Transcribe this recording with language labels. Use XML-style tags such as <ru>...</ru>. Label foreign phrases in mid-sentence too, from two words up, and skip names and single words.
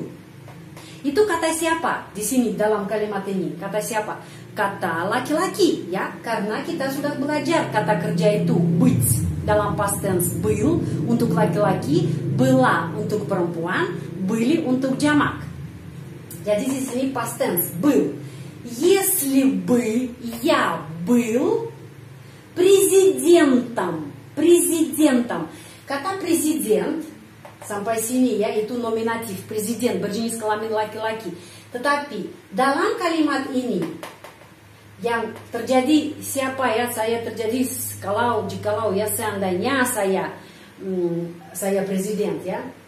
<id>Itu kata siapa di sini dalam kalimat ini? Kata siapa? Kata laki-laki, ya, karena kita sudah belajar kata kerja itu быть dalam</id> <en>past tense</en> <id>был untuk laki-laki, была untuk perempuan, были untuk jamak. Jadi di sini</id> <en>past tense</en> <id>был.</id> <ru>Если бы я был президентом,</ru> <id>kata presiden sampai sini, ya, itu nominatif, presiden berjenis kelamin laki-laki. Tetapi dalam kalimat ini yang terjadi siapa, ya? Saya terjadi jikalau, ya, seandainya saya presiden, ya.</id>